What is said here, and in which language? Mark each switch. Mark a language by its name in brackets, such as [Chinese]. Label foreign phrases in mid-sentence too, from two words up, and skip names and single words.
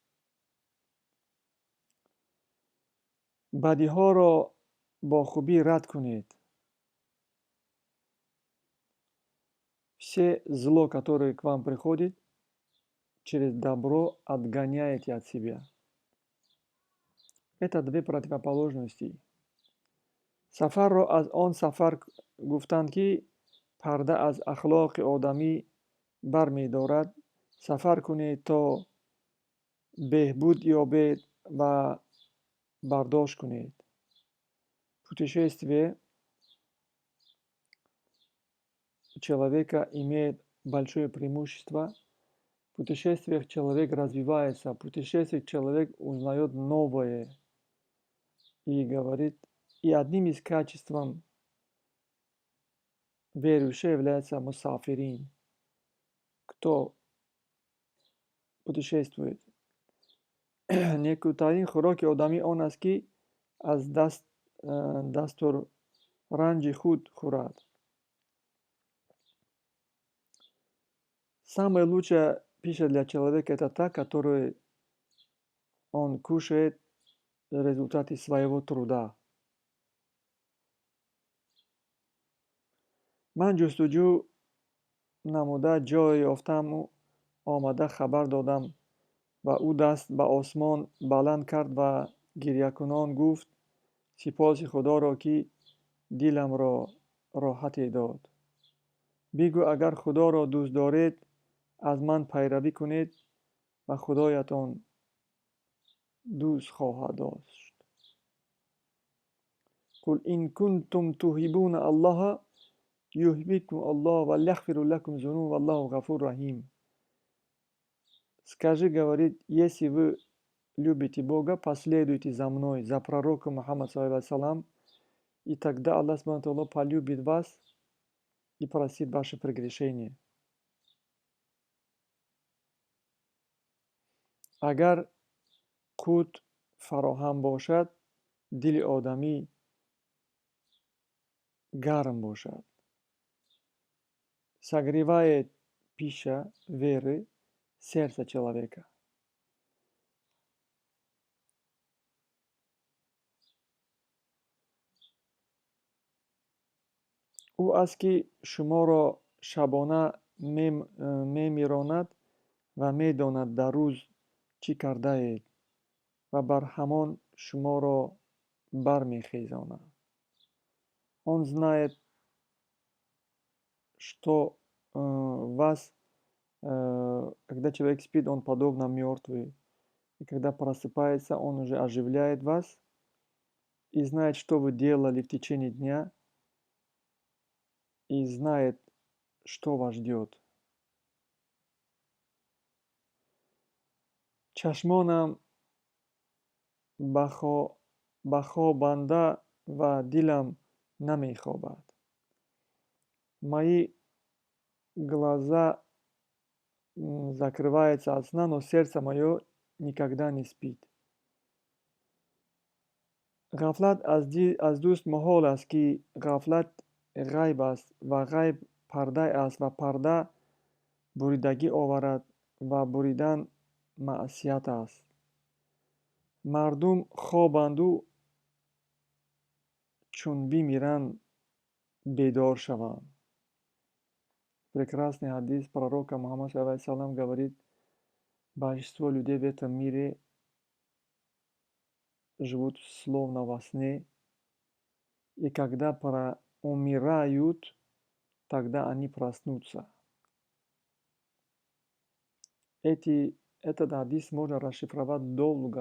[Tajik] Бадиҳоро бо хубӣ рад кунед. [Russian] Все зло, которое к вам приходит, через добро отгоняете от себя. Это две противоположности. [Tajik] Сафарро аз он сафар гуфтанд ки парда аз ахлоқи одамӣ бармедорад. Сафар кунед то беҳбуд ёбед ва бардошт кунед. [Russian] Путешествие человека имеет большое преимущество. В путешествиях человек развивается, в путешествиях человек узнает новое и говорит, и одним из качеств верующего является мусафирин, кто путешествует. [Tajik] Некутарин хуроки одами он аст ки аз дастур ранҷи худ хӯрад. [Russian] Самая лучшая пища для человека это та, которую он кушает в результате своего труда. [Tajik] Ман ҷустуҷӯ намуда ҷое ёфтаму омада хабар додам ва ӯ даст ба осмон баланд кард ва гирьякунон гуфт: сипоси худоро, ки диламро роҳате дод. Бигӯ, агар худоро дӯст доред, аз ман пайравӣ кунед ва худоятон дӯст хоҳад дошт. [Arabic] قل إن كنتم تحبون الله يحببكم الله ويغفر لكم ذنوب والله غفور رحيم. [Russian] Скажи, говорит, если вы любите Бога, последуйте за мной, за пророком Мухаммад [Arabic] صلى الله عليه وسلم, [Russian] и тогда Аллах [Arabic] سبحانه وتعالى [Russian] полюбит вас и простит ваши прегрешения. [Tajik] Агар қут фароҳам бошад, дили одамӣ гарм бошад. [Russian] Согревает пища веры сердце человека. [Tajik] ӯ аст ки шуморо шабона мемиронад ва медонад дар рӯз чӣ кардаед ва бар ҳамон шуморо бармехезонад. [Russian] Он знает, что вас, когда человек спит, он подобно мертвый, и когда просыпается, он уже оживляет вас и знает, что вы делали в течение дня, и знает, что вас ждет. [Tajik] Чашмонам ба хобанда ва дилам намехобад. [Russian] Мои глаза закрываются от сна, но сердце мое никогда не спит. [Tajik] Ғафлат аз дӯст моҳол аст, ки ғафлат ғайб аст ва ғайб парда аст ва парда буридагӣ оварад ва буридан маъсият аст. Мардум хобанду чун бимиранд бедор шаванд. [Russian] Прекрасный хадис пророка Мухаммада [Arabic] صلى الله عليه وسلم [Russian] говорит: большинство людей в этом мире живут словно во сне, и когда умирают, тогда они проснутся. Этот хадис можно расшифровать долго.